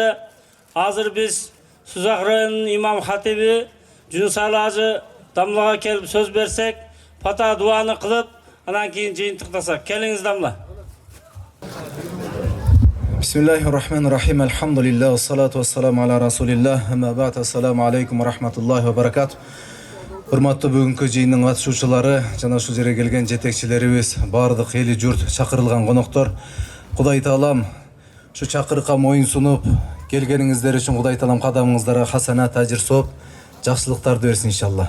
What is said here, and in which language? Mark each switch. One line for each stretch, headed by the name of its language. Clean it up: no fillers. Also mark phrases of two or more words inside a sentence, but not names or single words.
Kyrgyz: Азыр биз Сузак районунун имам хатиби Жунусалы ажы Дамлага келип сөз берсек, фата дуаны кылып, анан кийин жыйынтыктасак. Келиңиз Дамла.
Arabic: بسم الله الرحمن الرحيم. الحمد لله، والصلاة والسلام على رسول الله. أما بعد، السلام عليكم ورحمة الله وبركاته.
Kyrgyz: Урматтуу бүгүнкү жыйындын катышуучулары, жана ушул жерге келген жетекчилерибиз, бардык эли журт, чакырылган коноктор, Кудай Таалам ушу чакырыкка моюн сунуп келгениңиздер үчүн Кудай Таалам кадамыңыздарга хасанат, ажыр сооп, жакшылыктарды берсин иншалла.